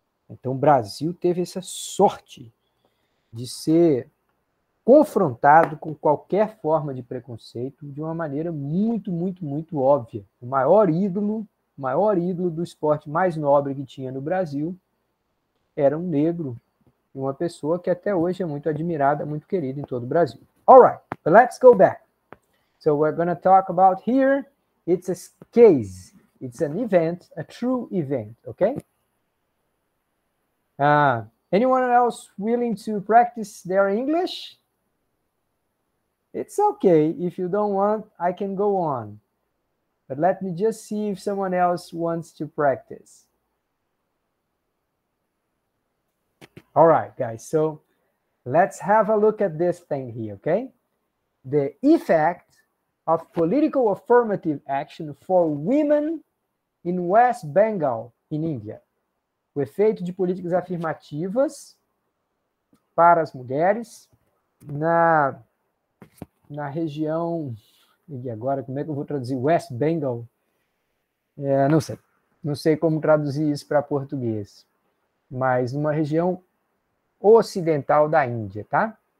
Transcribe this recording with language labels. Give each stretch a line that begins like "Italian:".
Portuguese: Então o Brasil teve essa sorte de ser confrontado com qualquer forma de preconceito de uma maneira muito, muito, muito óbvia. O maior ídolo do esporte mais nobre que tinha no Brasil era um negro, e uma pessoa que até hoje é muito admirada, muito querida em todo o Brasil.
English: All right, but let's go back. So we're going to talk about here, it's a case, it's an event, a true event, okay? Anyone else willing to practice their English? It's okay. If you don't want, I can go on. But let me just see if someone else wants to practice. All right, guys. So let's have a look at this thing here, okay? The effect of political affirmative action for women in West Bengal, in India.
Portuguese: O efeito de políticas afirmativas para as mulheres na região... E agora, como é que eu vou traduzir? West Bengal? Não sei. Não sei como traduzir isso para português. Mas numa região ocidental da Índia, tá?